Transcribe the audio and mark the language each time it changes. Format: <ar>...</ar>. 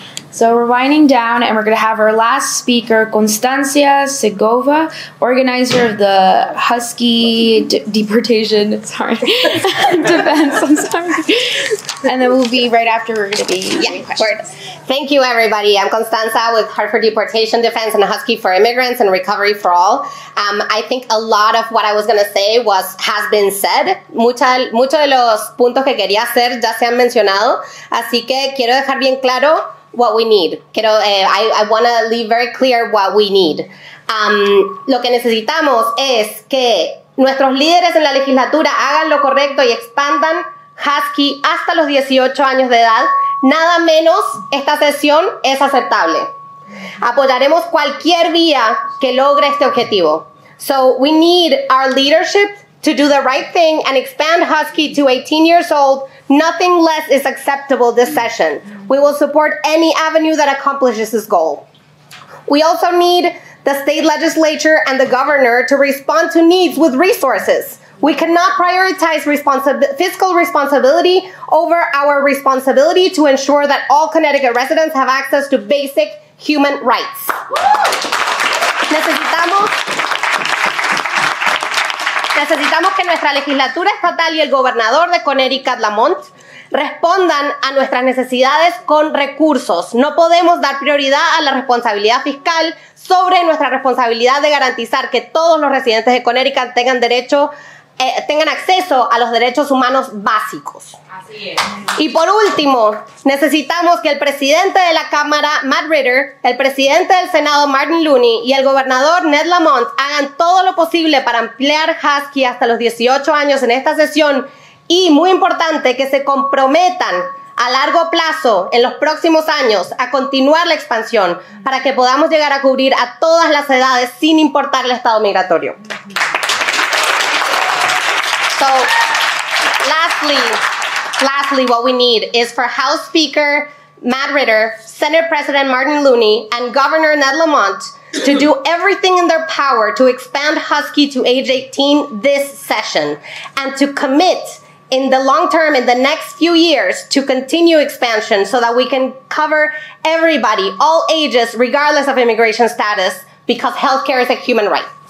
<en>So we're winding down, and we're going to have our last speaker, Constancia Segova, organizer of the Husky deportation, defense, I'm sorry. And then we'll be right after, we're going to be questions. Thank you, everybody. I'm Constanza with Hartford Deportation Defense and Husky for Immigrants and Recovery for All. I think a lot of what I was going to say has been said.</en> <es>Muchos de los puntos que quería hacer ya se han mencionado, así que quiero dejar bien claro</es> <en>what we need. I want to leave very clear what we need.</en> <es>Lo que necesitamos es que nuestros líderes en la legislatura hagan lo correcto y expandan Husky hasta los 18 años de edad. Nada menos esta sesión es aceptable. Apoyaremos cualquier vía que logre este objetivo.</es> <en>So we need our leadership to do the right thing and expand Husky to 18 years old. Nothing less is acceptable this session. We will support any avenue that accomplishes this goal. We also need the state legislature and the governor to respond to needs with resources. We cannot prioritize fiscal responsibility over our responsibility to ensure that all Connecticut residents have access to basic human rights.</en> <es>Necesitamos que nuestra legislatura estatal y el gobernador de Connecticut, Lamont, respondan a nuestras necesidades con recursos. No podemos dar prioridad a la responsabilidad fiscal sobre nuestra responsabilidad de garantizar que todos los residentes de Connecticut tengan acceso a los derechos humanos básicos. Así es. Y por último, necesitamos que el presidente de la Cámara, Matt Ritter, el presidente del Senado, Martin Looney, y el gobernador, Ned Lamont, hagan todo lo posible para ampliar Husky hasta los 18 años en esta sesión y, muy importante, que se comprometan a largo plazo, en los próximos años, a continuar la expansión para que podamos llegar a cubrir a todas las edades sin importar el estado migratorio.</es> <en>So, lastly, what we need is for House Speaker Matt Ritter, Senate President Martin Looney, and Governor Ned Lamont to do everything in their power to expand Husky to age 18 this session, and to commit in the long term, in the next few years, to continue expansion so that we can cover everybody, all ages, regardless of immigration status, because healthcare is a human right.</en>